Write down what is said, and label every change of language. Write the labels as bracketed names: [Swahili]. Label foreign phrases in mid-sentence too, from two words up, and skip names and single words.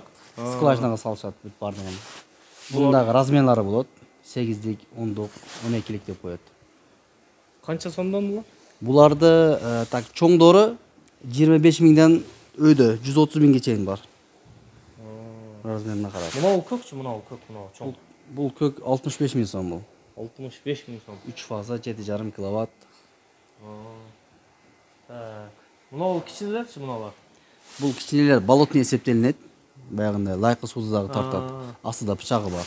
[Kyrgyz] Скважинага салышат бүт бардыгын. Бундагы размерлары болот. 8дик, 10дук, 12лик деп коет. Канча сомдон булар? Буларды так чоңдору 25 миңден өйдө 130 миңге чейин бар. Размерine карап. Мынау көкчү, мынау көк, мынау чоң. Бул көк 65 миң сом бул. 65 миң сом. 3 фаза 7,5 киловатт. Мынау кичинелерчи мыналар? Бул кичинелер болотный эсептелинет. Баягындай лайкы сууду дагы тартат. Астыда бычагы бар.